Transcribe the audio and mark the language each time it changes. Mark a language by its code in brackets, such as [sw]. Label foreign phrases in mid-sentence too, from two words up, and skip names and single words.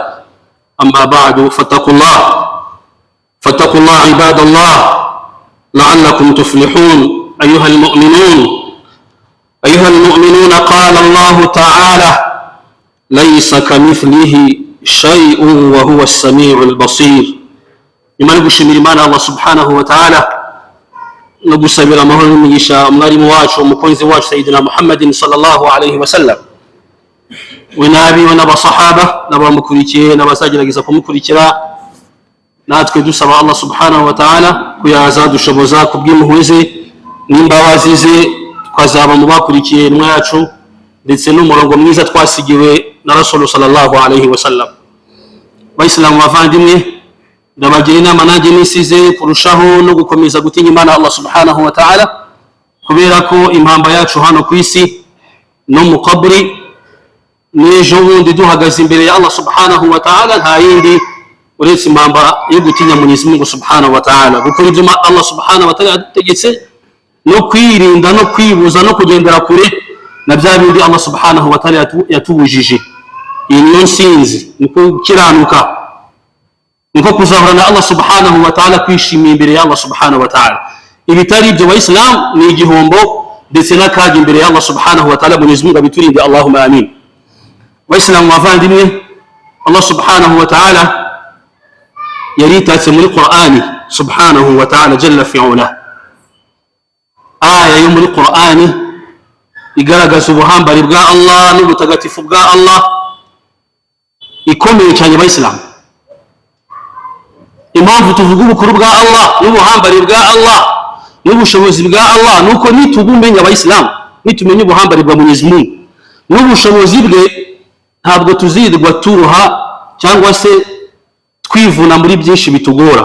[ar] أما بعد، فاتقوا الله عباد الله لعلكم تفلحون. أيها المؤمنون، قال الله تعالى: ليس كمثله شيء وهو السميع البصير. [rw] imana gushimira Imana Allah [ar] سبحانه وتعالى [rw] no gusabira amahoro n'umugisha umwarimu wacu umukunzi wacu [ar] سيدنا محمد صلى الله عليه وسلم, [rw] we nabi we n'abasahaba n'abamukurikiye n'abazagerageza kumukurikira. natwe dusaba Allah [ar] سبحانه وتعالى [rw] kuyaza dushoboza kubw'impuhwe ze n'imbabazi ze, twazaba mu bakurikiye intumwa yacu ndetse n'umurongo mwiza twasigiwe na [ar] رسول صلى الله عليه وسلم. [rw] Bayisilamu bavandimwe, ndabagira inama nanjye nisize kurushaho no gukomeza gutinya Imana Allah [ar] سبحانه وتعالى, [rw] kubera ko impamba yacu hano ku isi no mu kaburi n'ejo bundi duhagaze imbere ya Allah [ar] سبحانه وتعالى [rw] nta yindi uretse impamba yo gutinya [sw] Mwenyezi Mungu [ar] سبحانه وتعالى, [rw] gukora ibyo Allah [ar] سبحانه وتعالى [rw] yadutegetse no kwirinda no kwibuza no kugendera kure na bya bindi Allah [ar] سبحانه وتعالى [rw] yatubujije. iyi niyo nsinzi, niko gukiranuka, niko kuzahura na Allah [ar] سبحانه وتعالى, [rw] kwishimira imbere ya Allah [ar] سبحانه وتعالى. [rw] ibitari ibyo Waislamu ni igihombo ndetse n'akaga imbere ya Allah [ar] سبحانه وتعالى. [sw] Mwenyezi Mungu [rw] abiturinde, [ar] اللهم آمين. [rw] Waislamu bavandimwe, Allah [ar] سبحانه وتعالى [rw] yaritatse muri Qur'ani [ar] سبحانه وتعالى جل فعالا, [rw] aya yo muri Qur'ani igaragaza ubuhambari bwa Allah n'ubutagatifu bwa Allah ikomeye cyane. Waislamu, impamvu tuvuga ubukuru bwa Allah n'ubuhambari bwa Allah n'ubushobozi bwa Allah nuko nitubumenya Abayisilamu, nitumenya ubuhambari bwa [sw] Mwenyezi Mungu [rw] n'ubushobozi bwe, ntabwo tuzirirwa turuha cyangwa se twivuna muri byinshi bitugora.